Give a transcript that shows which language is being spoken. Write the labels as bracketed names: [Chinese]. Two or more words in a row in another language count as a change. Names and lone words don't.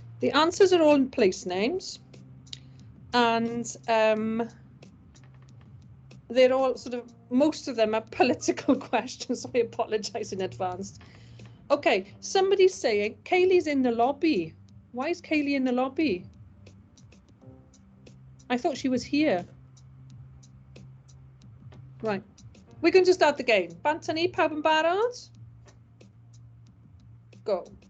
[English] The answers are all in place names, and they're all sort of, most of them are political questions, so I apologise in advance. Okay, somebody's saying Kaylee's in the lobby. Why is Kaylee in the lobby? I thought she was here. Right, we're going to start the game. [Welsh] Bant ni, pawb yn barod? Go.